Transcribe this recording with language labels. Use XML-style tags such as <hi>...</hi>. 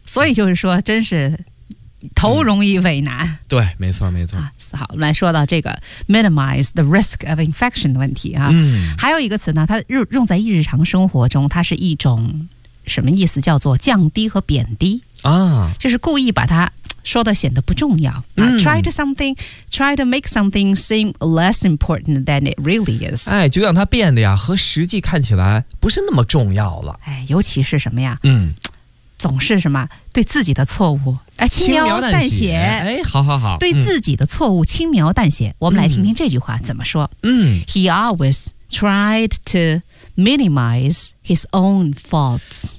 <zh>所以就是说真是头容易尾难、嗯、对，没错没错、啊、好，我们来说到这个</zh> <en>minimize the risk of infection</en> <zh>的问题啊、嗯、还有一个词呢它用在日常生活中它是一种什么意思，叫做降低和贬低啊，就是故意把它说的显得不重要、啊嗯、</zh> <en>try to make something seem less important than it really is，</en> <zh>哎，就让它变得呀和实际看起来不是那么重要了，哎，尤其是什么呀，嗯，总是什么对自己的错误哎轻描淡写，哎，好好好，对自己的错误轻描淡写、嗯、我们来听听这句话怎么说，嗯，</zh> <en>He always tried to minimize his own faults，</en>